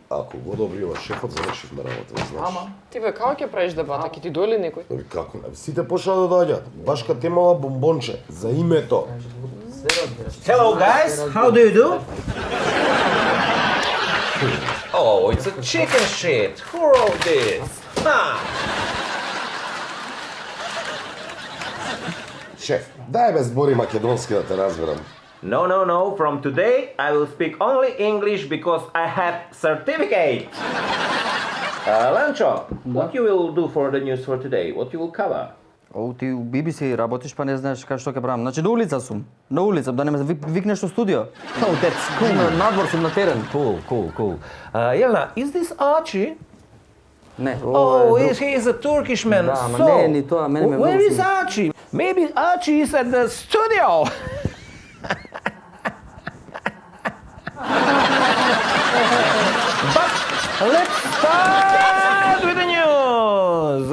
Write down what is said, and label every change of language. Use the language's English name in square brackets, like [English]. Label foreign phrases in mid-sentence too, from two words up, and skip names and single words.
[Macedonian] Ако го одобрива шефот, завршивме работа, знаеш. Ама, ти бе, како ќе правиш дебата? Ќе ти дојде некој? Како не? Сите почна да доаѓаат. Баш кад темала бомбонче за името. [English] Hello guys, how do you do? Oh, it's a chicken shit. Who wrote this? Ha! [Macedonian] Шеф, дај бе збори македонски да те разберам. [English] No. From today, I will speak only English because I have certificate. Lancho, what you will do for the news for today? What you will cover? [Macedonian] О, ти у BBC работиш, па не знаеш како што ќе правам. Значи, на улица сум. На улица, да не ме викнеш у студио. [English] Oh, that's cool. [Macedonian] На надвор сум на терен. [English] Cool. Jelena, is this Archie? [Macedonian] Не. [English] Oh, he is a Turkish man. [Macedonian] Да, ама не е ни тоа, мене ме [English] Where is Archie? Maybe Archie is at the studio. But let's start with the news.